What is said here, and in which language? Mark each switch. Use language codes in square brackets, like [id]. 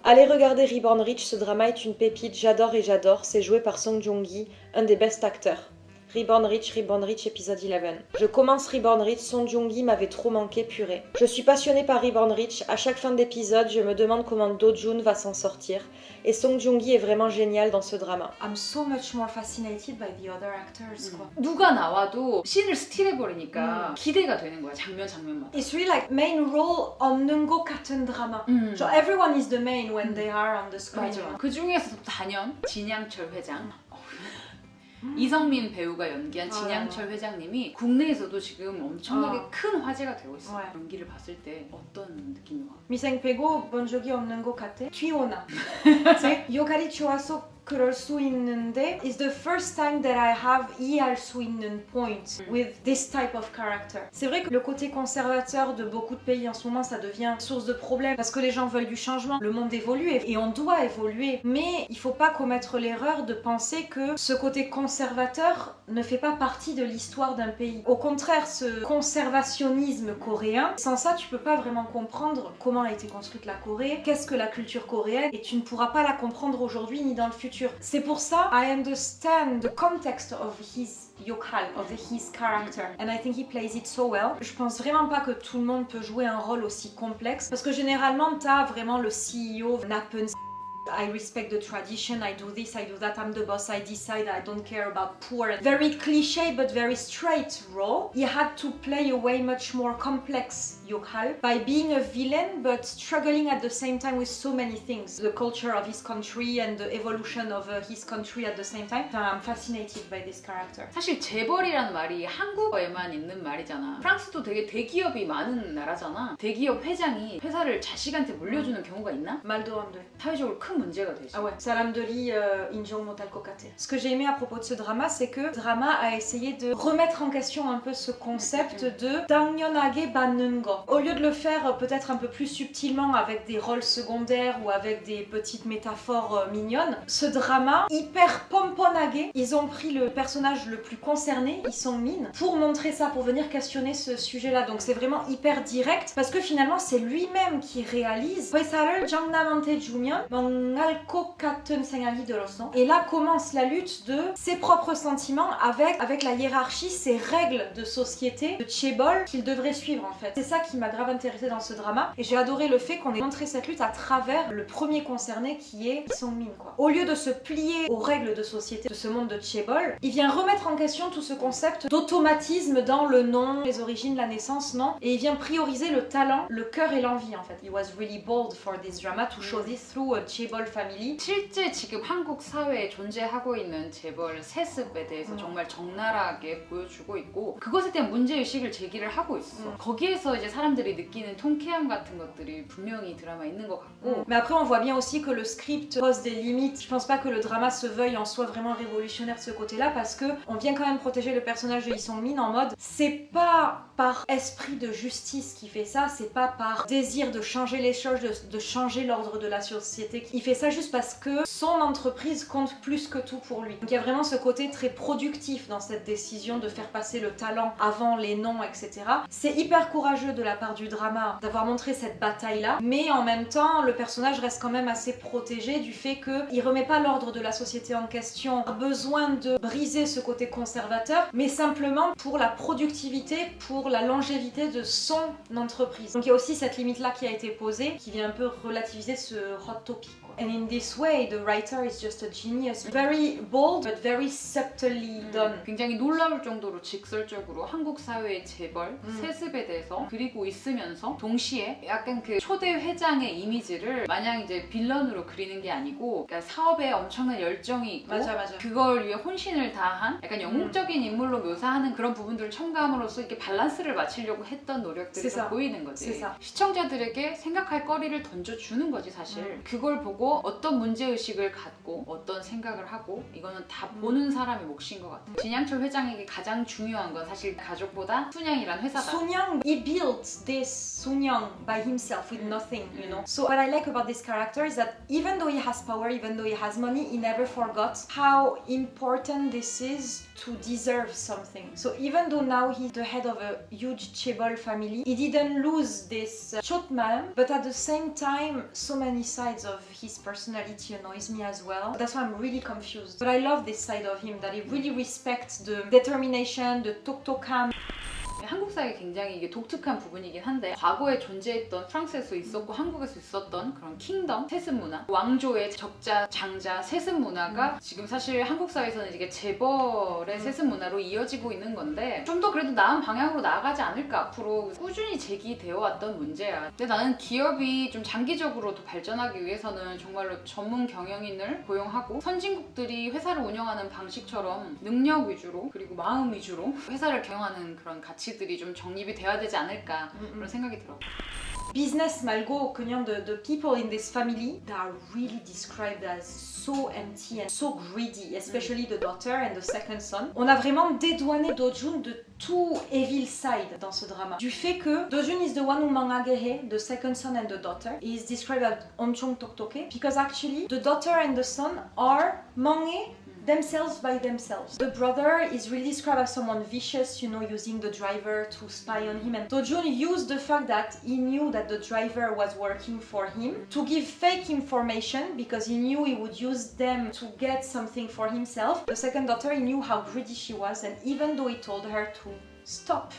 [fr] Allez regarder Reborn Rich, ce drama est une pépite, j'adore, c'est joué par Song Joong-gi, un des best acteurs. Reborn Rich, épisode 11. Je commence Reborn Rich, Song Joong-gi m'avait trop manqué, purée. Je suis passionnée par Reborn Rich, à chaque fin d'épisode, je me demande comment Do-jun va s'en sortir. Et Song Joong-gi est vraiment génial dans ce drama. [en] I'm so much more fascinated by the other actors, quoi. [ko] 누가 나와도 씬을 스틸해버리니까 기대가 되는 거야, 장면마다. [en] It's really like main role [ko] 없는 것 같은 드라마. [en] So everyone is the main when they are on the screen. [ko] 맞아. 그 중에서도 단연 진양철 회장. 이성민 배우가 연기한 진양철 회장님이 국내에서도 지금 엄청나게 큰 화제가 되고 있어요. 연기를 봤을 때 어떤 느낌이 와? 미생 빼고 본 적이 없는 것 같아. 튀어나. 역할이 좋아서 그럴 수 있는데 [en] It's the first time that I have [ko] 이해할 수 있는 [en] point with this type of character. [fr] C'est vrai que le côté conservateur de beaucoup de pays en ce moment, ça devient source de problème parce que les gens veulent du changement. Le monde évolue et on doit évoluer. Mais il faut pas commettre l'erreur de penser que ce côté conservateur ne fait pas partie de l'histoire d'un pays. Au contraire, ce conservationnisme coréen, sans ça, tu peux pas vraiment comprendre comment a été construite la Corée, qu'est-ce que la culture coréenne, et tu ne pourras pas la comprendre aujourd'hui ni dans le futur. C'est pour ça, [en] I understand the context of his yokhal, of his character, and I think he plays it so well. [fr] Je pense vraiment pas que tout le monde peut jouer un rôle aussi complexe, parce que généralement, t'as vraiment le CEO nappen [en] I respect the tradition, I do this, I do that, I'm the boss, I decide, I don't care about poor. Very cliche but very straight role. He had to play a way much more complex Yog-Hal by being a villain but struggling at the same time with so many things. The culture of his country and the evolution of his country at the same time. I'm fascinated by this character. [ko] 사실 재벌이라는 말이 한국어에만 있는 말이잖아. 프랑스도 되게 대기업이 많은 나라잖아. 대기업 회장이 회사를 자식한테 물려주는 경우가 있나? 말도 안 돼. 사회적으로 큰 문제가 되지. [fr] Ah ouais, [ko] 사람들이 인종 못할 것 같아. [fr] Ce que j'ai aimé à propos de ce drama, c'est que le drama a essayé de remettre en question un peu ce concept de [ko] 당연하게 받는 거. [fr] Au lieu de le faire peut-être un peu plus subtilement avec des rôles secondaires ou avec des petites métaphores mignonnes, ce drama, hyper pomponage, ils ont pris le personnage le plus concerné, Lee Sung-min, pour montrer ça, pour venir questionner ce sujet-là. Donc c'est vraiment hyper direct, parce que finalement c'est lui-même qui réalise [ko] 회사를 정남한테 주면 망할 것 같은 생각이 들었어. [fr] Et là commence la lutte de ses propres sentiments avec la hiérarchie, ses règles de société, de chaebol qu'il devrait suivre en fait. C'est ça qui m'a grave intéressée dans ce drama, et j'ai adoré le fait qu'on ait montré cette lutte à travers le premier concerné qui est Lee Sung-min, quoi. Au lieu de se plier aux règles de société de ce monde de chaebol, il vient remettre en question tout ce concept d'automatisme dans le nom, les origines, la naissance, non, et il vient prioriser le talent, le cœur et l'envie en fait. [en] He was really bold for this drama to show this through a chaebol family. [ko] 실제 지금 한국 사회에 존재하고 있는 재벌 세습에 대해서 정말 적나라하게 보여주고 있고 그것에 대한 문제의식을 제기를 하고 있어. 거기에서 이제 사람들이 느끼는 통쾌함 같은 것들이 분명히 드라마에 있는 것 같고. [fr] Mais après on voit bien aussi que le script pose des limites. Je pense pas que le drama se veuille en soi vraiment révolutionnaire de ce côté-là, parce que on vient quand même protéger le personnage de Lee Sung-min en mode c'est pas par esprit de justice qu'il fait ça, c'est pas par désir de changer les choses, de changer l'ordre de la société. Il fait ça juste parce que son entreprise compte plus que tout pour lui. Donc il y a vraiment ce côté très productif dans cette décision de faire passer le talent avant les noms, etc. C'est hyper courageux de la part du drama d'avoir montré cette bataille-là, mais en même temps, le personnage reste quand même assez protégé du fait qu'il remet pas l'ordre de la société en question, a besoin de briser ce côté conservateur, mais simplement pour la productivité, pour la longévité de son entreprise. Donc il y a aussi cette limite-là qui a été posée, qui vient un peu relativiser ce [en] hot topic, [fr] quoi. [en] And in this way, the writer is just a genius. Very bold, but very subtly done. [ko] 굉장히 놀라울 정도로 직설적으로 한국 사회의 재벌, 세습에 대해서 그리고 있으면서 동시에 약간 그 초대 회장의 이미지를 마냥 이제 빌런으로 그리는 게 아니고 그러니까 사업에 엄청난 열정이 있고 맞아. 그걸 위해 혼신을 다한 약간 영웅적인 인물로 묘사하는 그런 부분들을 첨가함으로써 이렇게 밸런스를 맞추려고 했던 노력들이 좀 보이는 거지. 시청자들에게 생각할 거리를 던져주는 거지 사실. 그걸 보고 어떤 문제의식을 갖고 어떤 생각을 하고 이거는 다 보는 사람의 몫인 것 같아. 진양철 회장에게 가장 중요한 건 사실 가족보다 순양이란 회사다. [en] Sun-young, he built this Sun-young by himself with nothing, you know. So what I like about this character is that even though he has power, even though he has money, he never forgot how important this is to deserve something. So even though now he's the head of a huge chaebol family, he didn't lose this chotman, but at the same time, so many sides of his personality annoys me as well. That's why I'm really confused. But I love this side of him, that he really respects the determination, the 톡톡함. [ko] 한국 사회가 굉장히 이게 독특한 부분이긴 한데 과거에 존재했던 프랑스에서 있었고 한국에서 있었던 그런 킹덤, 세습 문화, 왕조의 적자, 장자, 세습 문화가 지금 사실 한국 사회에서는 이게 재벌의 세습 문화로 이어지고 있는 건데 좀 더 그래도 나은 방향으로 나아가지 않을까 앞으로 꾸준히 제기되어 왔던 문제야. 근데 나는 기업이 좀 장기적으로 더 발전하기 위해서는 정말로 전문 경영인을 고용하고 선진국들이 회사를 운영하는 방식처럼 능력 위주로 그리고 마음 위주로 회사를 경영하는 그런 가치들이 좀 정립이 돼야 되지 않을까 그런 생각이 들어. [en] Business [ko] 말고 그냥 [en] the people in this family that are really described as so empty and so greedy, especially the daughter and the second son. [fr] On a vraiment dédouané Do-jun de tout [en] evil side [fr] dans ce drama. Du fait que [en] Do-jun is the one who mangagehe, the second son and the daughter, is described as [ko] 엄청 똑똑해, [en] because actually the daughter and the son are mange themselves by themselves. The brother is really described as someone vicious, you know, using the driver to spy on him. And Do-jun used the fact that he knew that the driver was working for him to give fake information because he knew he would use them to get something for himself. The second daughter, he knew how greedy she was, and even though he told her to stop.